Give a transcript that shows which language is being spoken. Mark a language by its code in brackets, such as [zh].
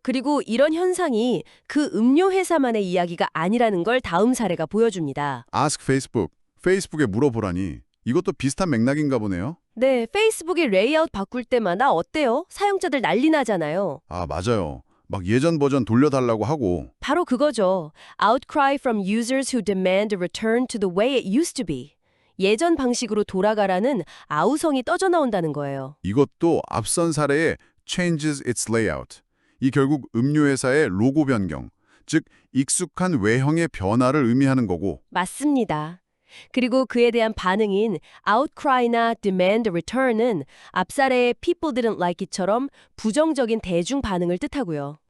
[ko] 그리고 이런 현상이 그 음료 회사만의 이야기가 아니라는 걸 다음 사례가 보여줍니다. [en] Ask Facebook, [ko] 페이스북에 물어보라니 이것도 비슷한 맥락인가 보네요. 네, 페이스북이 레이아웃 바꿀 때마다 어때요? 사용자들 난리 나잖아요. 아, 맞아요. 막 예전 버전 돌려달라고 하고 바로 그거죠. [en] Outcry from users who demand a return to the way it used to be. [ko] 예전 방식으로 돌아가라는 아우성이 떠져 나온다는 거예요. 이것도 앞선 사례의 [en] changes its layout. [ko] 이 결국 음료회사의 로고 변경, 즉 익숙한 외형의 변화를 의미하는 거고 맞습니다. 그리고 그에 대한 반응인 outcry나 [en] demand a return [ko] 은 앞사례의 [en] people didn't like it [ko] 처럼 부정적인 대중 반응을 뜻하고요.